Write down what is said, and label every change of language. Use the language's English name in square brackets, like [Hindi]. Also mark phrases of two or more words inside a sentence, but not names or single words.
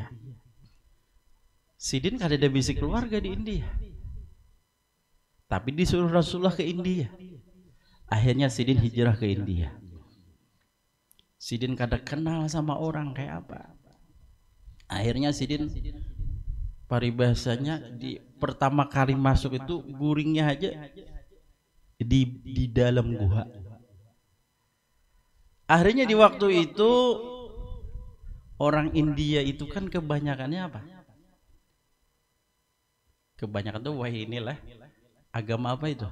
[Banjar] Sidin kan ada bisi keluarga di India, tapi disuruh Rasulullah ke India. Akhirnya Sidin hijrah ke India. Sidin kada kenal sama orang kayak apa. Akhirnya Sidin paribasanya di pertama kali masuk itu guringnya aja di dalam gua. Akhirnya di waktu itu orang India itu kan kebanyakannya apa? Kebanyakan tuh wah inilah agama apa itu?